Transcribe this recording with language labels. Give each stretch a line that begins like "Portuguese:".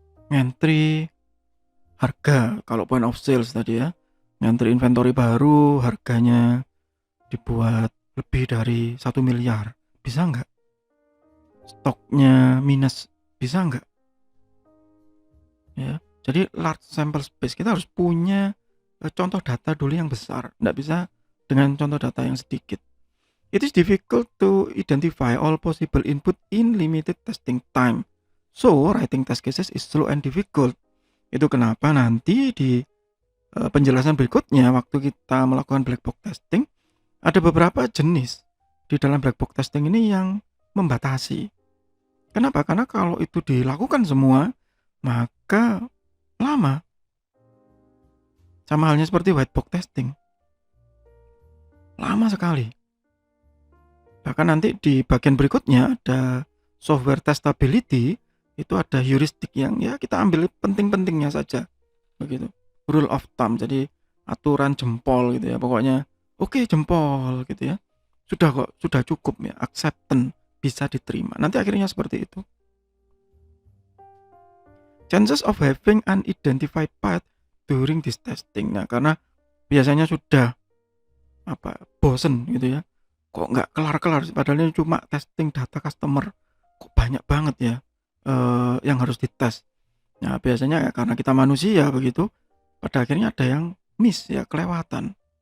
Indonesian: Entry harga, kalau point of sales tadi ya, entry inventory baru harganya dibuat lebih dari 1 miliar, bisa nggak? Stoknya minus, bisa nggak? Ya, jadi
English: large sample space,
Indonesian: kita harus punya contoh data dulu yang besar, nggak bisa dengan contoh data yang sedikit.
English: It is difficult to identify all possible input in limited testing time. So, writing test cases is slow and difficult.
Indonesian: Itu kenapa nanti di penjelasan berikutnya waktu kita melakukan black box testing, ada beberapa jenis di dalam black box testing ini yang membatasi. Kenapa? Karena kalau itu dilakukan semua, maka lama. Sama halnya seperti white box testing. Lama sekali. Bahkan nanti di bagian berikutnya ada software testability, itu ada heuristik yang ya kita ambil penting-pentingnya saja. Begitu.
English: Rule of thumb,
Indonesian: jadi aturan jempol gitu ya. Pokoknya oke, jempol gitu ya. Sudah kok, sudah cukup ya, acceptance, bisa diterima. Nanti akhirnya seperti itu.
English: Chances of having unidentified path during this testing.
Indonesian: Nah, karena biasanya sudah bosen gitu ya, kok nggak kelar-kelar, padahal ini cuma testing data customer, kok banyak banget ya yang harus dites. Nah, biasanya karena kita manusia begitu, pada akhirnya ada yang miss ya, kelewatan.